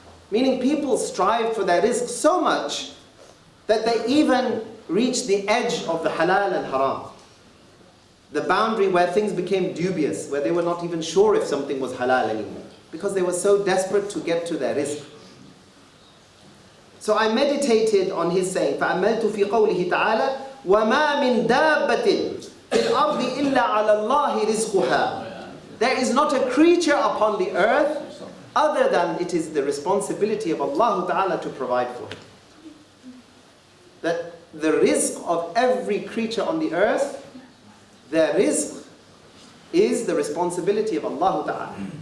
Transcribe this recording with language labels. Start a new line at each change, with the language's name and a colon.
English: Meaning people strived for their rizq so much that they even reached the edge of the halal and haram. The boundary where things became dubious, where they were not even sure if something was halal anymore, because they were so desperate to get to their rizq. So I meditated on his saying,
Arabic: فَأَمَّلْتُ فِي قَوْلِهِ تَعَالَى وَمَا مِن دَابَّةٍ فِي الْأَرْضِ إِلَّا عَلَى اللَّهِ رِزْقُهَا.
English: There is not a creature upon the earth other than it is the responsibility of Allah Ta'ala to provide for it. That the rizq of every creature on the earth, their rizq is the responsibility of Allah Ta'ala.